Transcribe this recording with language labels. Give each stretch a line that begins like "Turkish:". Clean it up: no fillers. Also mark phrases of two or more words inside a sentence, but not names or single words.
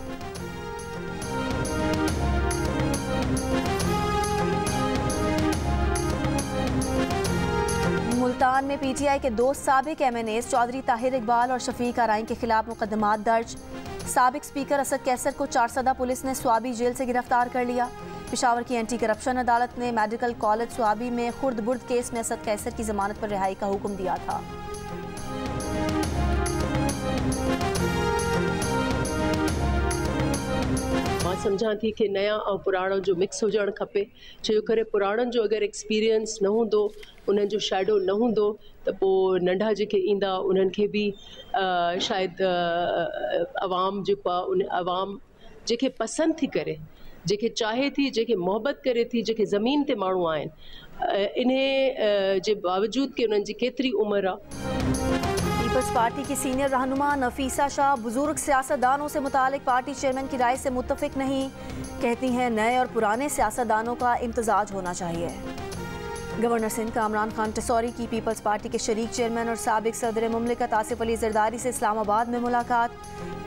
Urdu: ملتان میں PTI کے 2 سابق MNAs چوہدری طاہر اقبال اور شفیق آرائیں کے خلاف مقدمات درج. سابق اسپیکر اسد قیصر کو 4 پولیس نے صوابی جیل سے گرفتار کر لیا. پشاور کی اینٹی کرپشن عدالت نے میڈیکل کالج صوابی میں خرد برد کیس میں اسد قیصر کی ضمانت پر رہائی کا حکم دیا تھا.
Sindhi: मां सम्झां थी कि नया और पुराणो जो मिक्स हुजणु खपे, छो करे पुराणनि जो अगरि एक्सपीरियंस न हूंदो, उन्हनि जो शैडो न हूंदो त पोइ नंढा जेके ईंदा उन्हनि खे बि शायदि अवाम जेको आहे उन अवाम जेके पसंदि थी करे, जेके चाहे थी, जेके मोहबत करे थी, जेके ज़मीन ते माण्हू आहिनि, इन्हे जे बावजूद कि उन्हनि जी केतिरी उम्र आहे।
Urdu: پیپلز پارٹی کی سینیئر رہنما نفیسہ شاہ بزرگ سیاستدانوں سے متعلق پارٹی چیئرمین کی رائے سے متفق نہیں، کہتی ہیں نئے اور پرانے سیاستدانوں کا امتزاج ہونا چاہیے. گورنر سندھ کامران خان ٹیسوری کی پیپلز پارٹی کے شریک چیئرمین اور سابق صدر مملکت آصف علی زرداری سے اسلام آباد میں ملاقات.